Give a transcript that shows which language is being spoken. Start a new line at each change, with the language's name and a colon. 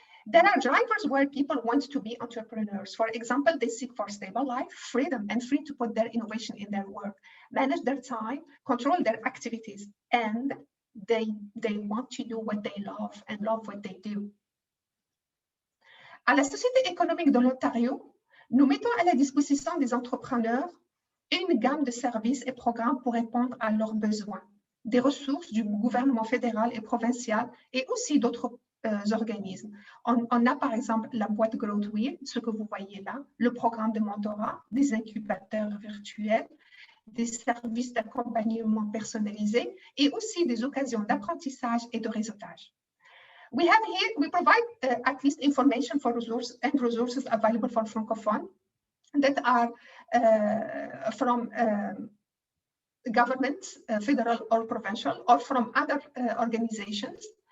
English: There are drivers where people want to be entrepreneurs. For example, they seek for stable life, freedom, and free to put their innovation in their work, manage their time, control their activities, and they want to do what they love and love what they do.
French: À la Société économique de l'Ontario, nous mettons à la disposition des entrepreneurs une gamme de services et programmes pour répondre à leurs besoins, des ressources du gouvernement fédéral et provincial et aussi d'autres organismes. On a par exemple la boîte Growth Wheel, ce que vous voyez là, le programme de mentorat, des incubateurs virtuels, des services d'accompagnement personnalisés et aussi des occasions d'apprentissage et de réseautage.
English: We provide at least information for resources available for Francophone that are from government, federal or provincial, or from other organizations.